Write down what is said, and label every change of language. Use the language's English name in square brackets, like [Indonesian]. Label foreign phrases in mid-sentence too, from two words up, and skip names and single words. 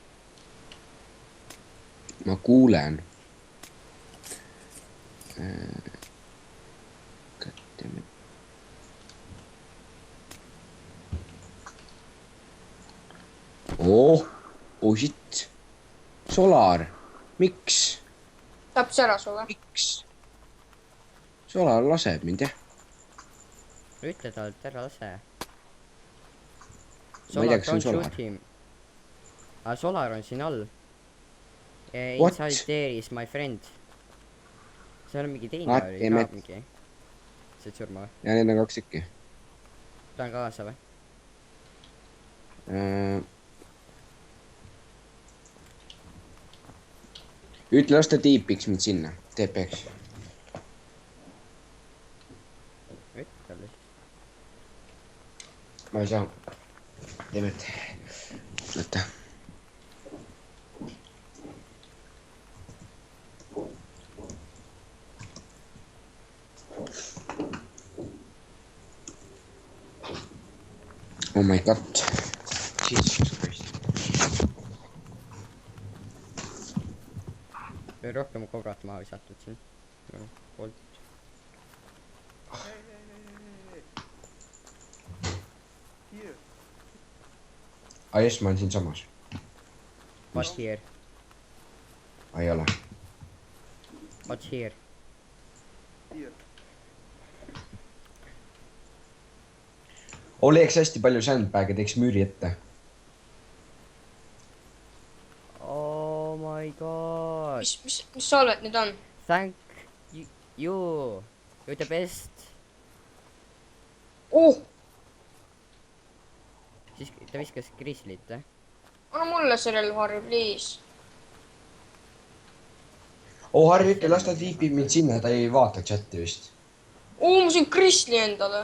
[Estonian] ma kuulen . [English] oh shit . [Estonian] Solar , miks , tappis ära sulle . miks ? Solar laseb mind jah . ütle talle , et ära lase . Ma ei tea, kas see on Solar. Solar on siin all . [English] What? Inside there is my friend . [Estonian] seal on mingi teine [English] What [Estonian] oli [English] the [Estonian] ka met- mingi . surma või ? ja need on 2 tükki . tahan kaasa või ? ütle , las ta tiipiks mind sinna , TP-ks . ütle talle siis . ma ei saa . teeme , et , oota . [English] oh my god . Jesus Christ . [Estonian] või rohkem kobrat maha visatud siin . poolt . aa jess , ma olen siinsamas . [English] What's here ? [Estonian] ei ole . [English] What's here ? [Estonian] oleks hästi palju sandbag'e , teeks müüri ette . [English] Oh my god . [Estonian] mis salved need on ? [English] Thank you . You the best . oh , [Estonian] siis ta viskas Grizzlyt või ? anna mulle see relv , Harri , please . oh Harri , ütle , las ta tiipib mind sinna , ta ei vaata chati vist . ma sain Kristli endale .